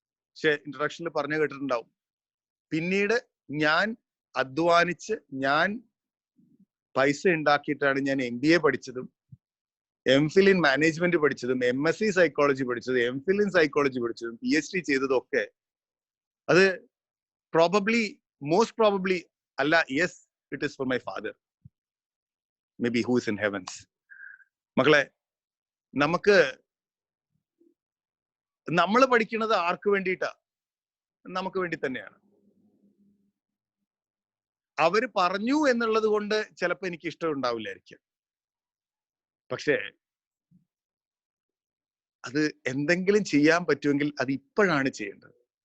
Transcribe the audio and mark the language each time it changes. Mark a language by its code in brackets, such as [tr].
[ml] പക്ഷെ ഇൻട്രൊഡക്ഷനിൽ പറഞ്ഞു കേട്ടിട്ടുണ്ടാവും, പിന്നീട് ഞാൻ അധ്വാനിച്ച് ഞാൻ പൈസ ഉണ്ടാക്കിയിട്ടാണ് ഞാൻ MBA പഠിച്ചതും, MPhil ഇൻ മാനേജ്മെന്റ് പഠിച്ചതും, MSc സൈക്കോളജി പഠിച്ചതും, MPhil ഇൻ സൈക്കോളജി പഠിച്ചതും, PhD ചെയ്തതും ഒക്കെ. [en] അത് most probably അല്ല, yes, it is for my father, maybe who is in heavens. [ml] മക്കളെ, നമ്മൾ പഠിക്കുന്നത് ആർക്ക് വേണ്ടിയിട്ടാ? നമുക്ക് വേണ്ടി തന്നെയാണ്. അവര് പറഞ്ഞു എന്നുള്ളത് കൊണ്ട് ചിലപ്പോ എനിക്ക് ഇഷ്ടം ഉണ്ടാവില്ലായിരിക്കും, പക്ഷേ അത് എന്തെങ്കിലും ചെയ്യാൻ പറ്റുമെങ്കിൽ അത് ഇപ്പോഴാണ് ചെയ്യേണ്ടത്.